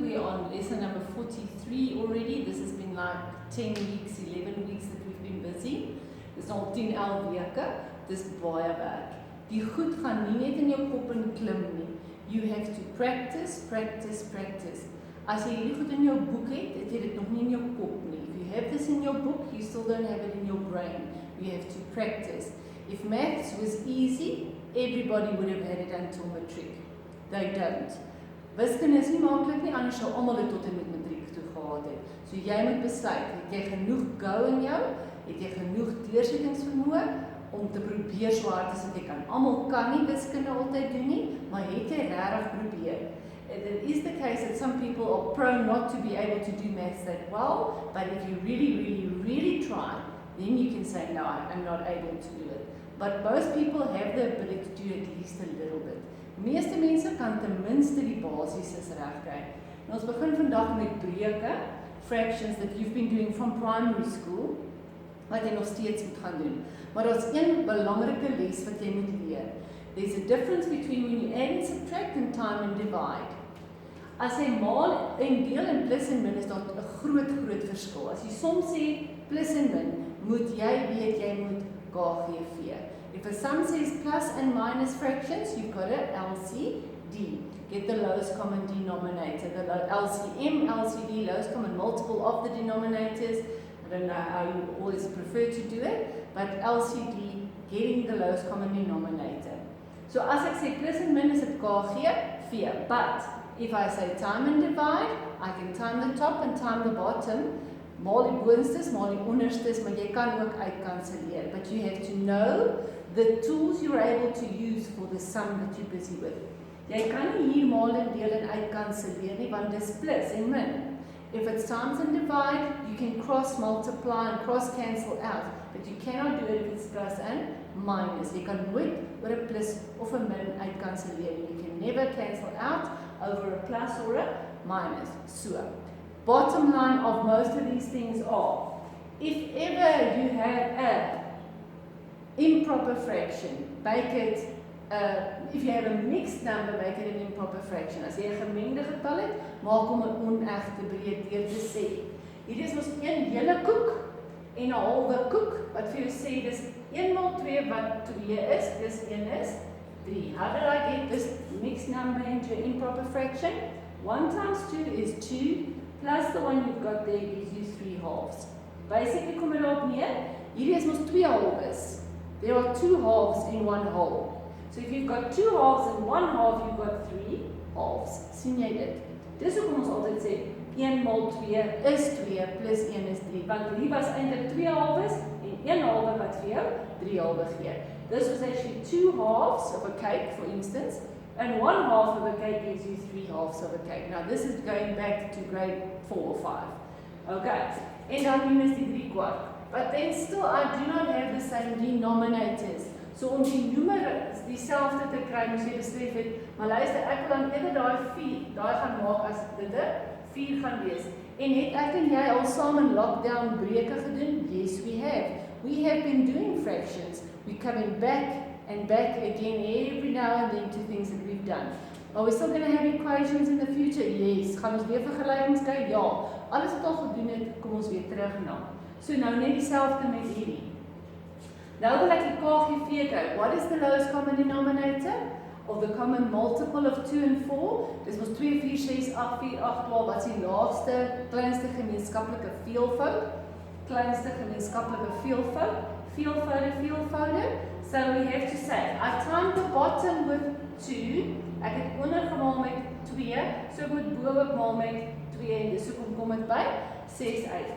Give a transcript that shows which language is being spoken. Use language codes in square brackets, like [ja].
[en] We're on lesson number 43 already. This has been like 10 weeks, 11 weeks that we've been busy. [af] Dis al 10, 11 weke. Dis baie werk. Die goed gaan nie net in jou kop en klim nie. [en] You have to practice, practice, practice. [af] As jy hierdie goed in jou boek het, het jy dit nog nie in jou kop nie. [en] If you have this in your book, you still don't have it in your brain. You have to practice. If maths was easy, everybody would have had it until matric. They don't. [af] Wiskunde is nie maklik nie, anders sou almal dit tot en met matriek toe gehad het. So jy moet besluit, het jy genoeg go in jou? Het jy genoeg deursettingsvermoë om te probeer so hard as wat jy kan? Almal kan nie wiskunde altyd doen nie, maar het jy regtig probeer? [en] It is the case that some people are prone not to be able to do maths that well, but if you really try, then you can say, no, I'm not able to do it. But most people have the ability to do at least a little bit. [af] Die meeste mense kan ten minste die basises regkry. En ons begin vandag met breuke, [en] fractions that you've been doing from primary school, [af] wat jy nog steeds moet gaan doen. Maar daar's een belangrike les wat jy moet leer. [en] There's a difference between when you add and subtract and time and divide. [af] As jy maal en deel en plus en min is daar 'n groot verskil. As jy soms sê plus en min, moet jy weet jy moet KGV. [en] If a sum says plus and minus fractions, you've got a LCD. Get the lowest common denominator. The LCM, LCD, lowest common multiple of the denominators. I don't know how you always prefer to do it, but LCD, getting the lowest common denominator. [af] So as ek sê plus en min is dit KGV, [en] but if I say time and divide, I can time the top and time the bottom. [af] Maal die boonstes, maal die onderstes, maar jy kan ook uitkanselleer. [en] But you have to know the tools you're able to use for the sum that you're busy with. [af] Jy kan nie hier maal en deel en uitkanselleer nie, want dis plus en min. [en] If it's times and divide, you can cross multiply and cross cancel out, but you cannot do it if it's plus and minus. [af] Jy kan nooit oor 'n plus of 'n min uitkanselleer nie. [en] You can never cancel out over a plus or a minus. So, bottom line of most of these things are, if ever you have a improper fraction, make it, if you have a mixed number, make it an improper fraction. [af] As jy 'n gemengde getal het, maak hom 'n onegte breed deur te sê. Hier is ons een hele koek en 'n halwe koek, wat vir jou sê, dis 1 maal 2 wat 2 is, dis 1 is 3. [en] How did I get this mixed number into an improper fraction? 1 times 2 is 2, plus the one you've got there gives you 3 halves. [af] Basically, kom dit op neer. Hierdie is mos 2 halves. [en] There are 2 halves in 1 whole. So if you've got 2 halves in 1 half, you've got 3 halves. [af] Sien jy dit? Dis hoekom ons altyd sê 1 maal 2 is 2 plus 1 is 3. Want hier was eintlik 2 halves en 1 halwe wat vir jou 3 halwe gee. [en] This was actually 2 halves of a cake, for instance, and 1 half of a cake gives you 3 halves of a cake. Now this is going back to grade 4 or 5. Okay, [af] en dan minus die 3/4. [en] But then still I do not have the same denominators. [af] So om die noemer dieselfde te kry, moet jy besef het, maar luister, ek wil dan eerder daai 4, daai gaan maak as dit 4 gaan wees. En het ek en jy al saam in lockdown breuke gedoen? [en] Yes, we have. We have been doing fractions. We're coming back and back again every now and then to things that we've done. Are we still going to have equations in the future? Yes. [af] Gaan ons weer vergelykings kyk? Ja. Alles wat al gedoen het, kom ons weer terug na. So nou net dieselfde met hierdie. Nou wil ek die KGV kyk. [en] What is the lowest common denominator? Of the common multiple of 2 and 4? [af] Dis mos 2, 4, 6, 8, 4, 8, 12. Wat is die laagste, kleinste gemeenskaplike veelvoud? Kleinste gemeenskaplike veelvoud? Veelvoude. [en] So we have to say, I timed the bottom with 2. [af] Ek het onder gemaal met 2. So ek moet bo ook maal met 2 en dis hoekom kom dit by 6 uit.